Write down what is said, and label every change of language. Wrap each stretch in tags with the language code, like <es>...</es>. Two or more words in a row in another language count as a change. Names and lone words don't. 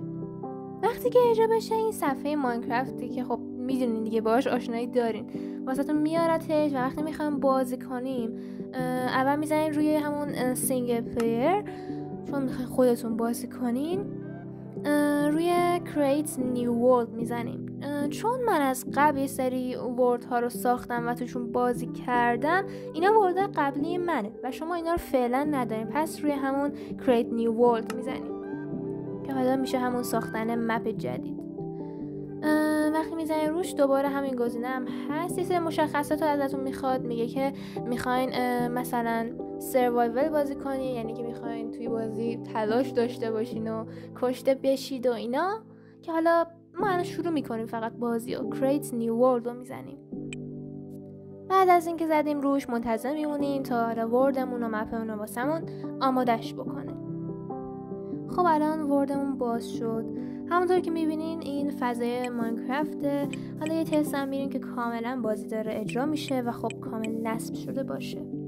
<fa>وقتی که اجرا بشه این صفحه ماینکرافتی که خب میدونین دیگه باهاش آشنایی دارین واسهتون میارتش و وقتی میخوایم بازی کنیم اول میزنین روی همون سینگل پلیر چون میخواین خودتون بازی کنین روی</fa> <en>create new world</en> <fa>میزنیم. چون من از قبل یه سری ورد ها رو ساختم و توشون بازی کردم اینا ورد قبلی منه و شما اینا رو فعلا ندارین پس روی همون</fa> <en>create new world</en> <fa>میزنیم که حالا میشه همون ساختن مپ جدید. وقتی میزنین روش دوباره همین گزینه هم هست. یه سری مشخصات رو ازتون میخواد. میگه که میخواین مثلا سروایول بازی کنین یعنی که میخواین توی بازی تلاش داشته باشین و کشته بشید و اینا که حالا ما الان شروع میکنیم فقط بازی و</fa> <en>create new world</en> <fa>رو میزنیم. بعد از اینکه زدیم روش منتظر میمونیم تا وردمون و مپمون رو واسمون آمادش بکنه. خب الان وردمون باز شد. همونطور که میبینین این فضای ماینکرافته. حالا یه تست هم میریم که کاملا بازی داره اجرا میشه و خب کامل نصب شده باشه.</fa>